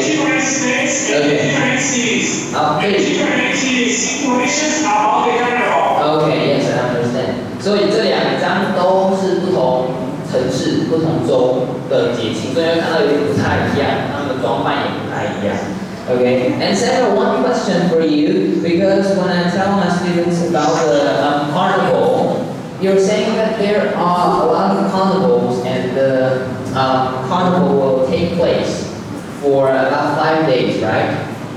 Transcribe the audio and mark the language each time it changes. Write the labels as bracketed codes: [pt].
[en] Different states and different cities. Okay. Different situations about the carnival. Okay, yes, I understand. [zh] 所以这两张都是不同城市、不同州的节庆，所以会看到有点不太一样，他们的装扮也不太一样。 [en] Okay, and Sarah, one question for you, because when I tell my students about the carnival, you're saying that there are a lot of carnivals and the carnival will take place for about 5 days, right?